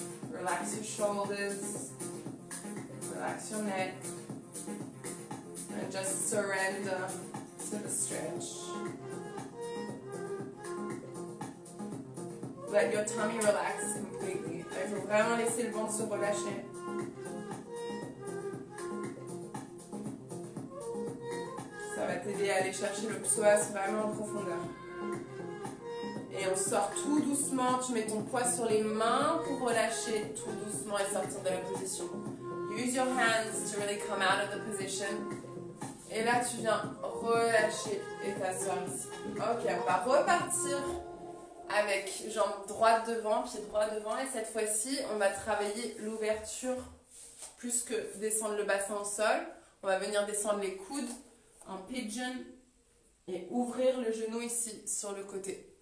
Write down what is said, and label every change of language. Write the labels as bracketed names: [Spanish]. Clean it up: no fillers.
[English] Relax your shoulders, relax your neck, and just surrender to the stretch. Let your tummy relax completely. [French] Il faut vraiment laisser le ventre se relâcher. Ça va t'aider à aller chercher le psoas vraiment en profondeur. Et on sort tout doucement, tu mets ton poids sur les mains pour relâcher tout doucement et sortir de la position. [English] Use your hands to really come out of the position. [French] Et là, tu viens relâcher et t'asseoir ici. Ok, on va repartir avec jambe droite devant, pied droit devant. Et cette fois-ci, on va travailler l'ouverture plus que descendre le bassin au sol. On va venir descendre les coudes en pigeon et ouvrir le genou ici sur le côté.